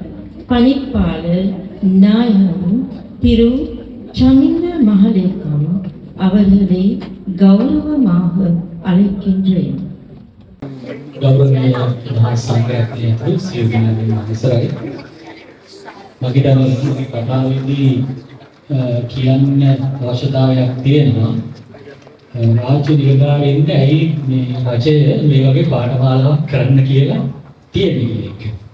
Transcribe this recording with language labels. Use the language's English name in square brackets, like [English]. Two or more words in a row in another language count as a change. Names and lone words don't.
[Tamil] பணிப்பாளர் நாயகம் திரு சமிந்த மகலேகம் அவர்களை கௌரவமாக அழைக்கின்றேன். [Sinhala] ගෞරවනීය මහා සංඝරත්නයට සියලු දෙනාගේ අවසරයි. මගේ දවසේ කතාවේදී කියන්න අවශ්‍යතාවයක් තියෙනවා. රාජ්‍ය නිලධාරීන්ට ඇයි මේ රජය මේ වගේ පාඨමාලාවක් කරන්න කියලා තියෙන්නේ කියන එක.